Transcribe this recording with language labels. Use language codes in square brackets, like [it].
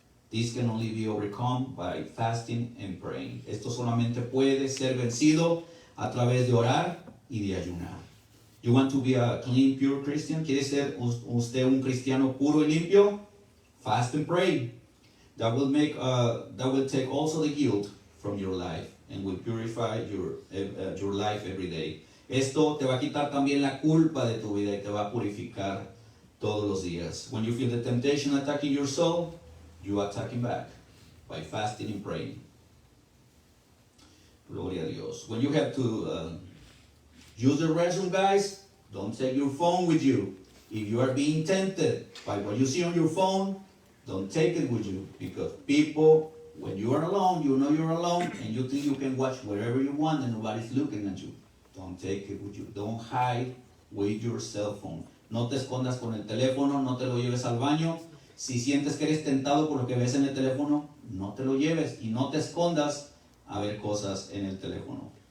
[en] This can only be overcome by fasting and praying. [es] Esto solamente puede ser vencido a través de orar y de ayunar. [en] You want to be a clean, pure Christian? [es] ¿Quiere ser usted un cristiano puro y limpio? [en] Fast and pray. That will take also the guilt from your life and will purify your life every day. [es] Esto te va a quitar también la culpa de tu vida y te va a purificar todos los días. [en] When you feel the temptation attacking your soul, you attack him back by fasting and praying. [es] Gloria a Dios. [en] When you have to use the restroom, guys, don't take your phone with you. If you are being tempted by what you see on your phone, don't take it with you. Because people, when you are alone, you know you're alone, and you think you can watch wherever you want and nobody's looking at you. Don't take it with you. Don't hide with your cell phone. [es] No te escondas con el teléfono, no te lo lleves al baño. Si sientes que eres tentado por lo que ves en el teléfono, no te lo lleves y no te escondas a ver cosas en el teléfono.